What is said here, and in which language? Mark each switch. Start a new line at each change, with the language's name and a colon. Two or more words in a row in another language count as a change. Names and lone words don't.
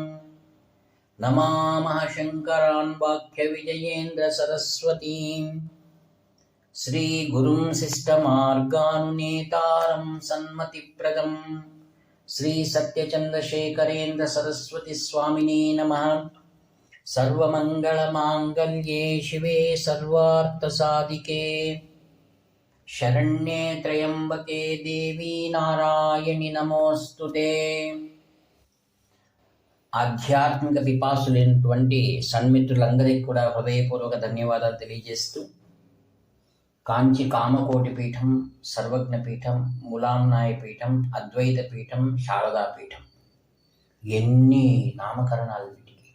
Sanskrit: नमामः शङ्करान् वाक्यविजयेन्द्रसरस्वतीं श्रीगुरुं शिष्टमार्गानुनेतारं सन्मतिप्रदं श्रीसत्यचन्द्रशेखरेन्द्रसरस्वतीस्वामिने नमः। सर्वमङ्गलमाङ्गल्ये शिवे सर्वार्थसाधिके शरण्ये त्र्यम्बके देवी नारायणि नमोऽस्तुते।
Telugu: ఆధ్యాత్మిక పిపాసులైనటువంటి సన్మిత్రులందరికీ కూడా హృదయపూర్వక ధన్యవాదాలు తెలియజేస్తూ, కాంచి కామకోటి పీఠం, సర్వజ్ఞ పీఠం, మూలాంనాయ పీఠం, అద్వైత పీఠం, శారదా పీఠం, ఎన్ని నామకరణాలు వీటికి!